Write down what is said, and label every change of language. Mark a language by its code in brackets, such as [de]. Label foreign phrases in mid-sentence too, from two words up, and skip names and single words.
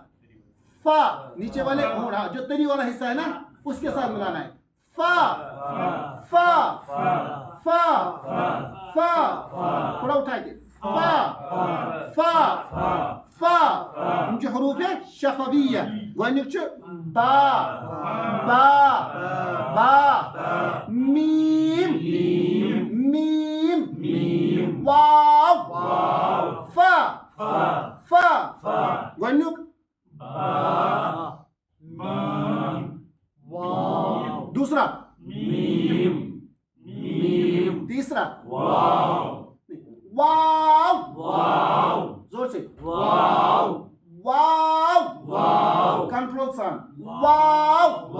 [ur] فا نیچے والے ہونٹ جو تری والا حصہ ہے نا اس کے ساتھ ملانا ہے. فا تھوڑا اٹھا کے فا [ks] ہم چھِ حروف شفویہ. گۄڈنیُک چھُ با میٖم [ur] واو فا گۄڈنیُک دوسرا تیسرا واو زور سے واو کنٹرول سان واو.